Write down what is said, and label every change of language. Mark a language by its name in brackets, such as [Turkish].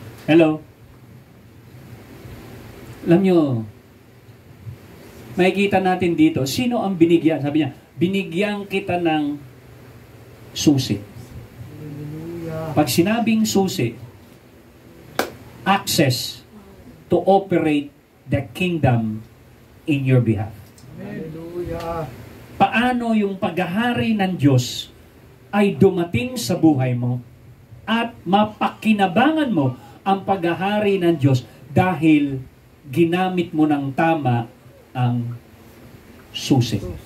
[English] Hello? [Filipino] Alam nyo, makikita natin dito, sino ang binigyan? Sabi niya, binigyan kita ng susi. Pag sinabing susi, [English] access to operate the kingdom in your behalf. Hallelujah. [Filipino] Paano yung paghahari ng Diyos ay dumating sa buhay mo at mapakinabangan mo ang paghahari ng Diyos dahil ginamit mo ng tama ang susi.